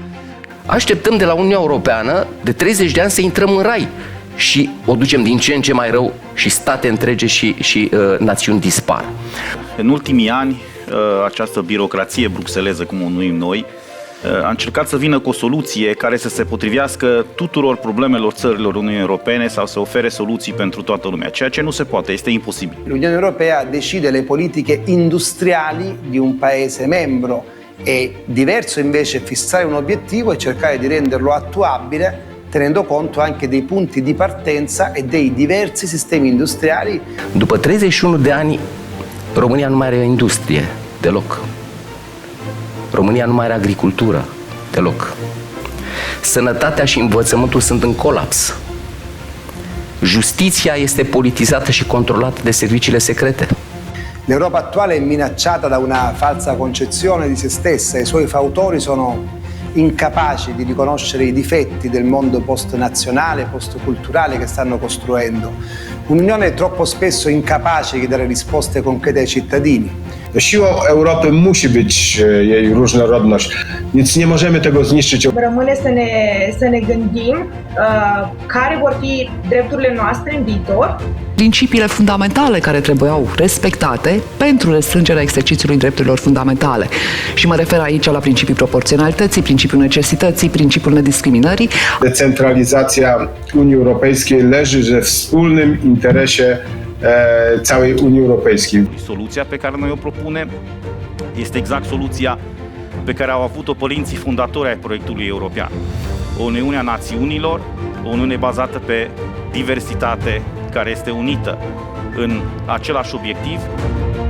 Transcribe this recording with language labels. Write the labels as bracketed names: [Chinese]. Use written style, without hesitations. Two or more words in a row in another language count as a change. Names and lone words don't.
[Romanian] Așteptăm de la Uniunea Europeană de 30 de ani să intrăm în rai și o ducem din ce în ce mai rău și state întregi și națiuni dispar. În ultimii ani, această birocrație bruxeleză, cum o numim noi, a încercat să vină cu o soluție care să se potrivească tuturor problemelor țărilor Uniunii Europene sau să ofere soluții pentru toată lumea, ceea ce nu se poate, este imposibil. [Italian] L'Unione Europea decide le politiche industriali di un paese membro. È diverso invece fissare un obiettivo e cercare di renderlo attuabile tenendo conto anche dei punti di partenza e dei diversi sistemi industriali. [Romanian] După 31 de ani, România nu mai are industrie deloc. România nu mai are agricultură deloc. Sănătatea și învățământul sunt în colaps. Justiția este politizată și controlată de serviciile secrete. [Italian] L'Europa attuale è minacciata da una falsa concezione di se stessa. I suoi fautori sono incapaci di riconoscere i difetti del mondo post-nazionale, post-culturale che stanno costruendo. Un'Unione troppo spesso incapace di dare risposte concrete ai cittadini. [Polish] Siłą Europy musi być jej różnorodność, więc nie możemy tego zniszczyć. [Romanian] Rămâne să ne gândim care vor fi drepturile noastre în viitor. Principiile fundamentale care trebuiau respectate pentru restrângerea exercițiului drepturilor fundamentale. Și mă refer aici la principiul proporționalității, principiul necesității, principiul nediscriminării. [Polish] Decentralizacja Unii Europejskiej leży we wspólnym interesie całej Unii Europejskiej. [Romanian] Soluția pe care noi o propunem este exact soluția pe care au avut-o părinții fundatori ai proiectului european. O Uniune a națiunilor, o Uniune bazată pe diversitate, care este unită în același obiectiv.